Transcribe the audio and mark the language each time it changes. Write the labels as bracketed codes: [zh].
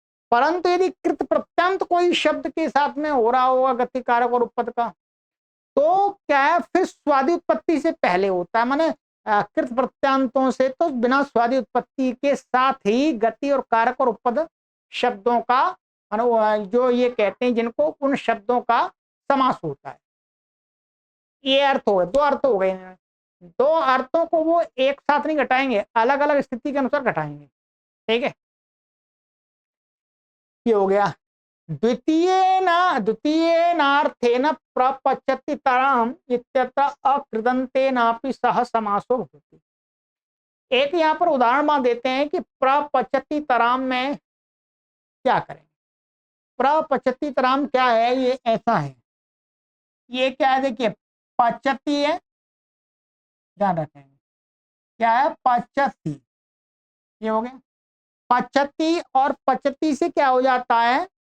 [hi] परंतु यदि कृत प्रत्यांत कोई शब्द के साथ में हो रहा होगा गति कारक और उपपद का, तो क्या है, फिर स्वादि उत्पत्ति से पहले होता है, माने कृत प्रत्यांतों से तो बिना स्वादि उत्पत्ति के साथ ही गति और कारक और उपपद शब्दों का, जो ये कहते हैं जिनको, उन शब्दों का समास होता है। ये अर्थ हो गए, 2 अर्थ हो गए। 2 अर्थों को वो एक साथ नहीं घटाएंगे, अलग अलग स्थिति के अनुसार घटाएंगे, ठीक है। ये हो गया। [sa] द्वितीयेनार्थेन प्रपचति तरम इत्यत्र अकृदंतेनापि सह समासो भवति। [hi] एक यहाँ पर उदाहरण मान देते हैं कि प्रपचति तराम में क्या करें। प्रपचति तराम क्या है, ये ऐसा है, ये क्या है, देखिए पचती है, ध्यान रखेंगे क्या है, पचती, ये हो गया पचती, और पचती से क्या हो जाता है,